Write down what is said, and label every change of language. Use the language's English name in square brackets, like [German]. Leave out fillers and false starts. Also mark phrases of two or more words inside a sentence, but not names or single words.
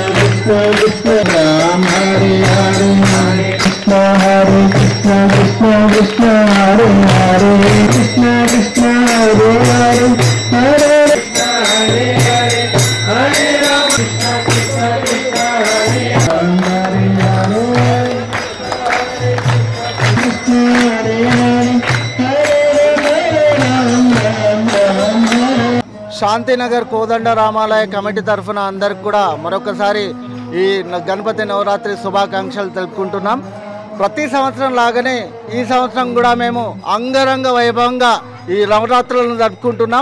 [Sanskrit] Krishna Ram Hare Hare Hare Krishna Krishna Krishna Hare Hare Krishna Krishna Hare Hare Hare Krishna Hare Hare Hare Ram Krishna Krishna Krishna Hare Ram Hare Hare Krishna Hare Hare [Telugu] శాంతినగర్ కోదండ రామాలయ కమిటీ తరఫున అందరికి కూడా మరొకసారి ఈ గణపతి నవరాత్రి శుభాకాంక్షలు తెలుపుకుంటున్నాం. ప్రతి సంవత్సరం లాగానే ఈ సంవత్సరం కూడా మేము అంగరంగ వైభవంగా ఈ నవరాత్రులను జరుపుకుంటున్నాం.